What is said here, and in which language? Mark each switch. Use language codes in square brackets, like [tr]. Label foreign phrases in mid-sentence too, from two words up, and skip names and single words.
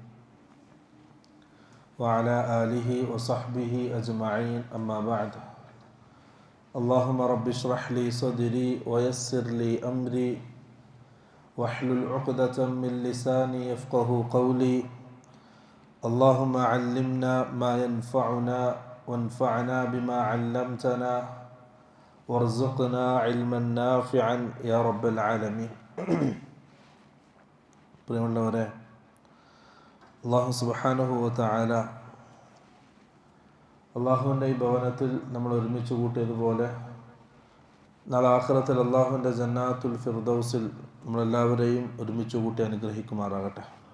[ar] وعلى آله وصحبه أجمعين أما بعد اللهم رب اشرح لي صدري ويسر لي أمري واحلل عقدة من لساني يفقه قولي اللهم علمنا ما ينفعنا وانفعنا بما علمتنا وارزقنا علما نافعا يا رب العالمين. [ml] പ്രിയമുള്ളവരെ, [ar] الله سبحانه وتعالى [ml] അള്ളാഹുവിൻ്റെ ഈ ഭവനത്തിൽ നമ്മൾ ഒരുമിച്ച് കൂട്ടിയതുപോലെ നാളെ ആഖിറത്തിൽ അള്ളാഹുവിൻ്റെ [ar] جنة الفردوس [ml] നമ്മളെല്ലാവരെയും ഒരുമിച്ച് കൂട്ടി അനുഗ്രഹിക്കുമാറാകട്ടെ.